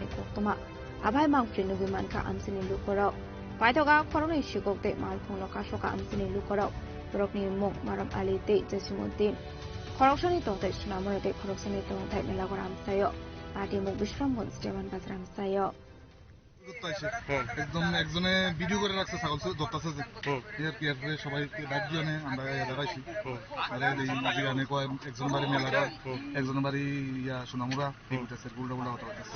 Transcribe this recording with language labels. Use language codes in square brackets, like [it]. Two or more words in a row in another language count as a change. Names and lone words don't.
[trp] কক্তমা আভাই মাংফ্রি নুবিমানকা আমসিনি লুকরাও পাইথকা খরগনি সিগকতে মালখংলো কাশকা আমসিনি লুকরাও বরকনি মুং মারাম আলিতে জসিমউদ্দিন খরগসানি তংতাই সুনামরতে খরগসানি তংতাই মেলাগর আমসায় পাটিমুং বিশ্রামগঞ্জ দেওয়ান বাজার আমসায় [bn] একদম একজনে ভিডিও করে রাখছে ছাগল ধরতেছে যে সবাই রাজ্যনে আমরা দাঁড়াইছি একজন বাড়ি মেলা একজন বাড়ি ইয়া সোনামুরা উল্টা উল্টা হতে পারতেছে